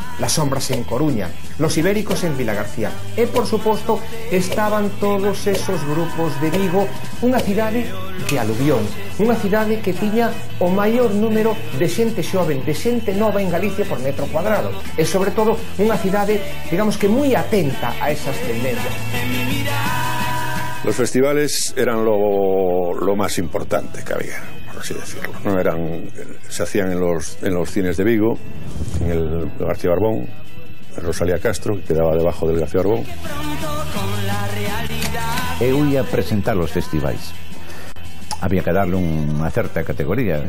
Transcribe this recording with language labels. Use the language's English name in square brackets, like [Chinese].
[Galician] las Sombras en Coruña, los Ibéricos en Vilagarcía e, por suposto, estaban todos esos grupos de Vigo, unha cidade de aluvión, unha cidade que tiña o maior número de xente xoven, de xente nova en Galicia por metro cuadrado e, sobre todo, unha cidade, digamos que moi atenta a esas tendencias. [Spanish] Los festivales eran lo más importante que había, por así decirlo, ¿no? Se hacían en los cines de Vigo, en el García Barbón, en Rosalía Castro, que quedaba debajo del García Barbón. [Galician] Eu ia presentar os festivais. Había que darle unha certa categoría.